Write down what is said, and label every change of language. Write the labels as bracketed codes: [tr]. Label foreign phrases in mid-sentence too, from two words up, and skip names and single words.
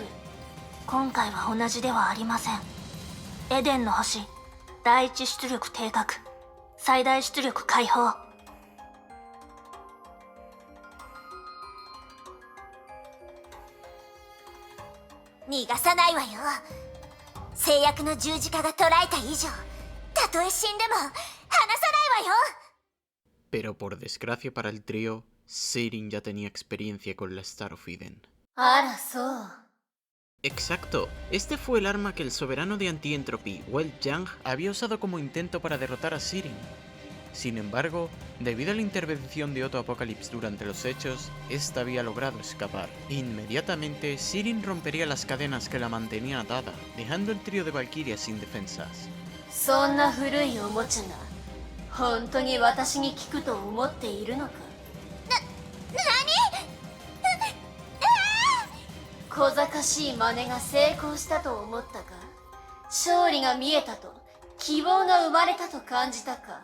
[ja] 今回は同じではありませんエデンの星第一出力定格最大出力解放逃がさないわよ制約の十字架が捉えた以上たとえ死んでも離さないわよ [es] Pero por desgracia para el trío, Sirin ya tenía experiencia con la Star of Eden. [ja] あらそう [es] Exacto, este fue el arma que el soberano de Anti-Entropy, Wei Yang, había usado como intento para derrotar a Sirin. Sin embargo, debido a la intervención de Otto Apocalypse durante los hechos, esta había logrado escapar. Inmediatamente, Sirin rompería las cadenas que la mantenían atada, dejando el trío de Valkyrias sin defensas. [ja] そんな古いおもちゃが本当に私に効くと思っているのか小賢しい真似が成功したと思ったか勝利が見えたと希望が生まれたと感じたか。